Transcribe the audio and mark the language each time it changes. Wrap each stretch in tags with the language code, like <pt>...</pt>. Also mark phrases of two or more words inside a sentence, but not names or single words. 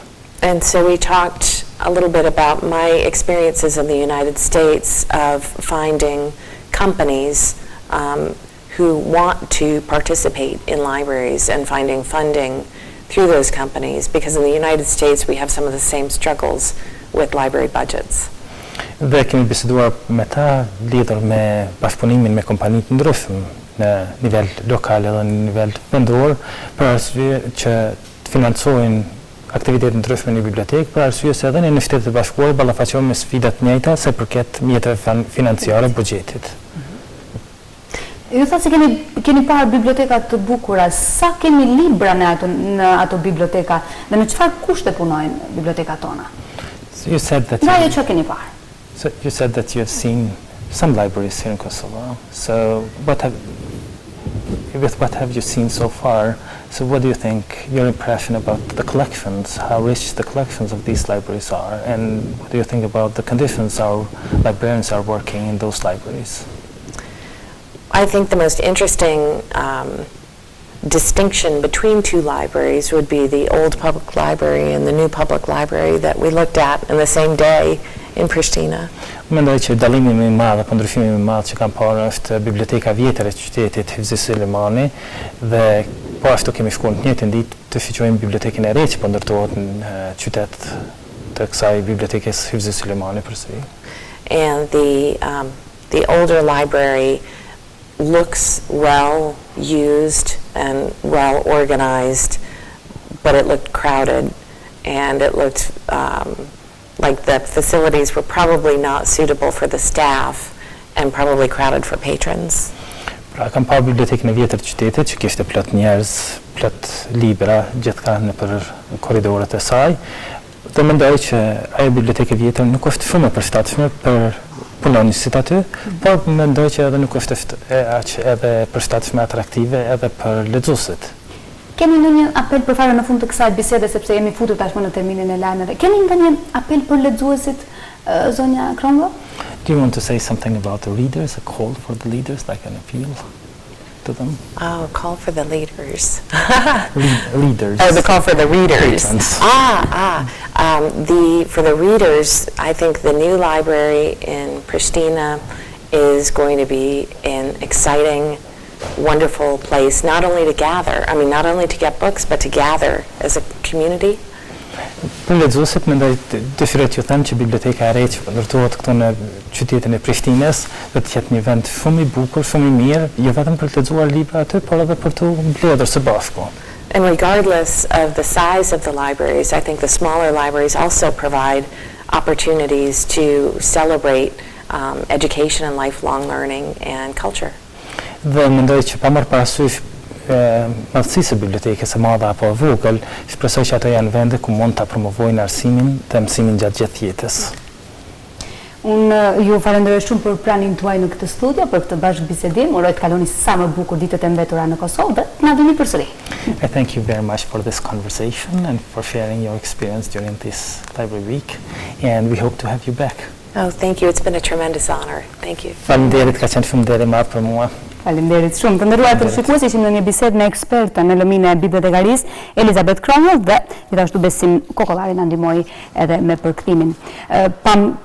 <en>And so we talked a little bit about my experiences in the United States of finding companies who want to participate in libraries and finding funding through those companies, because in the United States we have some of the same struggles with library budgets.</en> <sq>Dhe kemi biseduar me ta lidhur me bashkëpunimin me kompani të ndryshme në nivel lokal dhe në nivel vendor për arsye që të financojnë aktivitete të ndryshme në bibliotekë, për arsye se edhe në Shtetet e Bashkuara ballafaqohen me sfida të njëjta se përket mjeteve financiare buxhetit. Ju thatë se keni parë biblioteka të bukura, sa kemi libra në ato biblioteka dhe në çfarë kushte punojnë bibliotekat tona?</sq> <en>So you said that</en> <sq>Që keni parë.</sq> <en>So you said that you have seen some libraries here in Kosovo. So what have you seen so far? So what do you think, your impression about the collections, how rich the collections of these libraries are, and what do you think about the conditions our librarians are working in those libraries? I think the most interesting distinction between two libraries would be the old public library and the new public library that we looked at in the same day in Pristina.</en> <sq>Mendoj që dallimi më i madh apo ndryshimi më i madh që kam parë është biblioteka vjetër e qytetit Hifzi Sulemani dhe po ashtu kemi shkuar në njëjtën ditë të shiqojmë bibliotekën e re që po ndërtohet në qytet të kësaj bibliotekës Hifzi Sulemani përsëri.</sq> <en>And the older library looks well used and well organized, but it looked crowded, and it looked like the facilities were probably not suitable for the staff and probably crowded for patrons.</en> <sq>Pra kam parë bibliotekën e vjetër të qytetit që kishte plot njerëz, plot libra gjithkanë nëpër korridorët e saj. Dhe mendoj që ajo bibliotekë e vjetër nuk është shumë e përshtatshme për punonësit aty, por mendoj që edhe nuk është aq edhe përshtatshme atraktive edhe për lexuesit. Keni ndonjë apel për fare në fund të kësaj bisede, sepse jemi futur tashmë në terminin e lajmeve. Keni ndonjë apel për lexuesit, zonja Krongo?</sq> <en>Do you want to say something about the readers, a call for the leaders, like an appeal to them? Oh, call for the leaders. Readers. Oh, the call for the readers. Patrons. For the readers, I think the new library in Pristina is going to be an exciting, wonderful place, not only to gather, not only to get books, but to gather as a community.</en> <sq>Për lexuesit mendoj dëshiroj t'ju them që biblioteka e re që ndërtohet këtu në qytetin e Prishtinës do të jetë një vend shumë i bukur, shumë i mirë, jo vetëm për të lexuar libra aty, por edhe për të mbledhur së bashku.</sq> <en>And regardless of the size of the libraries, I think the smaller libraries also provide opportunities to celebrate education and lifelong learning and culture.</en> <sq>Dhe mendoj që pa marrë parasysh madhësisë e bibliotekës e madhe apo e vogël, shpresoj që ato janë vende ku mund ta promovojnë arsimin dhe mësimin gjatë gjithë jetës. Unë ju falenderoj shumë për pranin tuaj në këtë studio, për këtë bashkëbisedim. Uroj të kaloni sa më bukur ditët e mbetura në Kosovë dhe na vini përsëri.</sq> <en>I thank you very much for this conversation and for sharing your experience during this library week, and we hope to have you back. Oh, thank you. It's been a tremendous honor. Thank you.</en> <sq>Faleminderit, ka qenë shumë deri më për mua. Faleminderit shumë. Të nderuar televizionistë, ishim në një bisedë me ekspertën në lëminë e Bibliotekë e Garis, Elizabeth Cromwell, dhe gjithashtu Besim Kokollari na ndihmoi edhe me përkthimin.</sq>